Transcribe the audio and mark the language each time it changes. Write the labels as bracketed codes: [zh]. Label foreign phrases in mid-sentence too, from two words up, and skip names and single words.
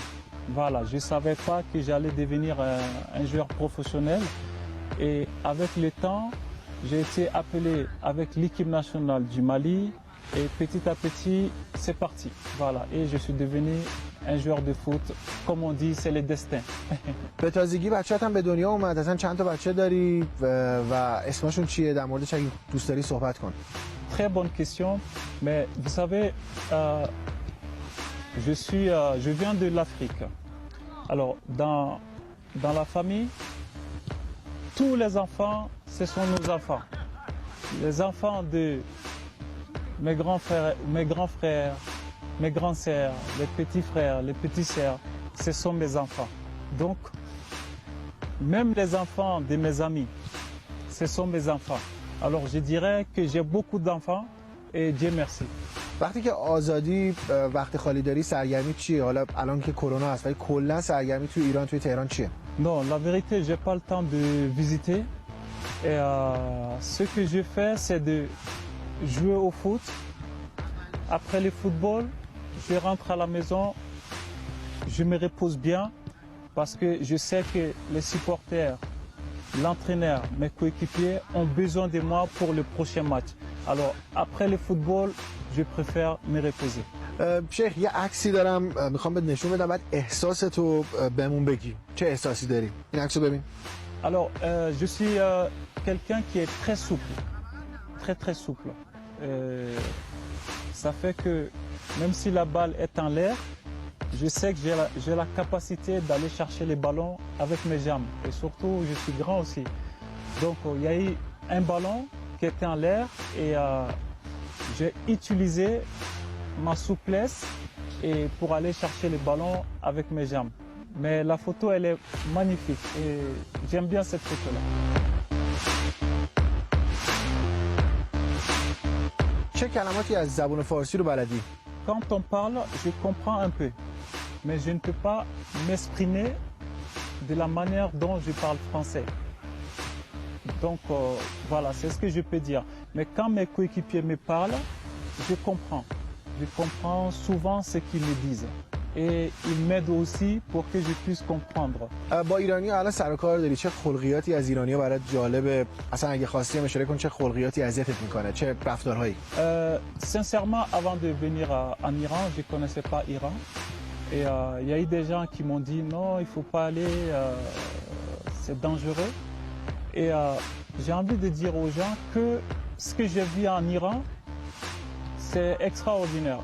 [fr] Voilà, je ne savais pas que j'allais devenir un joueur professionnel. Et avec le temps, j'ai été appelé avec l'équipe nationale du Mali. Et petit à petit, c'est parti. Voilà, et je suis devenu un joueur de foot. Comme on dit, c'est le destin. [fa] به تازگی بچه‌ت هم به دنیا اومد. اصلا چند تا بچه داری و اسمشون چیه؟ در موردش اگه دوست داری صحبت کن. [fr] Très bonne question. Mais vous savez, je viens de l'Afrique. Alors, dans la famille, tous les enfants, ce sont nos enfants. Les enfants de mes grands frères, mes grandes sœurs, les petits frères, les petites sœurs, ce sont mes enfants. Donc, même les enfants de mes amis, ce sont mes enfants. Alors, je dirais que j'ai beaucoup d'enfants et Dieu merci. [fa] وقتی که آزادی وقت خالی داری سرگرمی چیه؟ حالا الان که کرونا هست ولی کلا سرگرمی توی ایران توی تهران چیه؟ [fr] Non, la vérité, j'ai pas le temps de visiter. Et ce que je fais, c'est de jouer au foot. Après le football, je rentre à la maison, je me repose bien parce que je sais que les supporters, l'entraîneur, mes coéquipiers ont besoin de moi pour le prochain match. Alors après le football, je préfère me reposer. [fa] شیخ یه عکسی دارم میخوام بهت نشون بدم بعد احساستو بهمون بگی. چه احساسی داری؟ این عکسو ببین. [fr] Alors je suis quelqu'un qui est très souple, très souple. Ça fait que même si la balle est en l'air, je sais que j'ai la capacité d'aller chercher les ballons avec mes jambes. Et surtout, je suis grand aussi. Donc, il y a eu un ballon qui était en l'air et j'ai utilisé ma souplesse et pour aller chercher les ballons avec mes jambes. Mais la photo, elle est magnifique et j'aime bien cette photo-là. [fa] چه کلماتی از زبان فارسی رو بلدی؟ [fr] Quand on parle, je comprends un peu, mais je ne peux pas m'exprimer de la manière dont je parle français. Donc voilà, c'est ce que je peux dire. Mais quand mes coéquipiers me parlent, je comprends. Je comprends souvent ce qu'ils me disent. Et ils m'aident aussi pour que je puisse comprendre. [fa] با ایرانی الان سر و کار داری چه خلقیاتی از ایرانی‌ها برات جالبه؟ اصلا اگه خواستی اشاره کن چه خلقیاتی اذیتت میکنه؟ چه رفتارهایی؟ [fr] Sincèrement, avant de venir en Iran, je ne connaissais pas Iran. Et il y a eu des gens qui m'ont dit non, il ne faut pas aller, c'est dangereux. Et j'ai envie de dire aux gens que ce que j'ai vu en Iran, c'est extraordinaire.